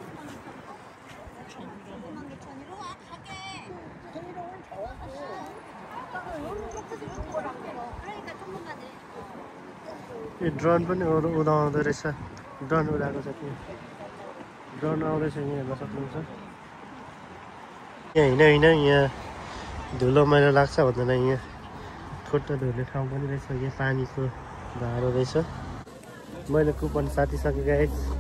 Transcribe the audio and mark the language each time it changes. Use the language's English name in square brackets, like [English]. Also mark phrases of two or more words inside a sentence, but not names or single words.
[Korean] 전이로 와 가게. 전이로 오늘 좋았어. 아빠가 이렇게 주는 거라고. 그러니까 조금만 해. [Nepali] यो ड्रोन पनि उडाउँदो रहेछ ड्रोन उडाएको छ कि ड्रोन आउँदैछ यहाँ हेर्न सक्नुहुन्छ यहाँ होइन यहाँ धुलो मैला लाग्छ भन्दैन यहाँ खुट्टा धुने ठाउँ पनि रहेछ यहाँ पानीको धारो रहेछ मैले कुपन साटिसकेँ गाइस